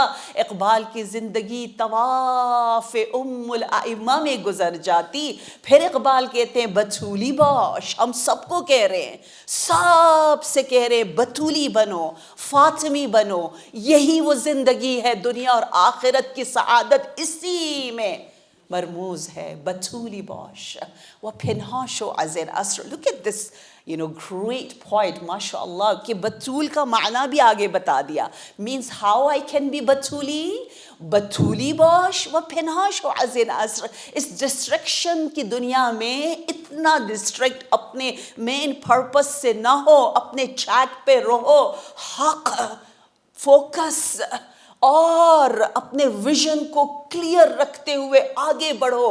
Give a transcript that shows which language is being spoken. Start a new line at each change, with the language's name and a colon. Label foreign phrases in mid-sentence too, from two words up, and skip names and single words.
Urdu: اقبال کی زندگی طواف ام الائمہ میں گزر جاتی. پھر اقبال کہتے ہیں
Persian: بتولی باش.
Urdu: ہم سب کو کہہ رہے ہیں, سب سے کہہ رہے ہیں بتولی بنو, فاطمی بنو. یہی وہ زندگی ہے, دنیا اور آخرت کی سعادت اسی میں مرموز ہے.
Persian: بتولی باش و پنہاں شو از العصر.
English: Look at this great point,
Urdu: ماشاء اللہ, کہ بتول کا معنی بھی آگے بتا دیا.
English: means how I can be بتولی,
Persian: بتولی باش و پنہاں شو از العصر.
Urdu: اس ڈسٹریکشن کی دنیا میں اتنا ڈسٹریکٹ اپنے
English: main purpose
Urdu: سے نہ ہو, اپنے ٹریک پہ رہو, حق فوکس اور اپنے ویژن کو کلیئر رکھتے ہوئے آگے بڑھو.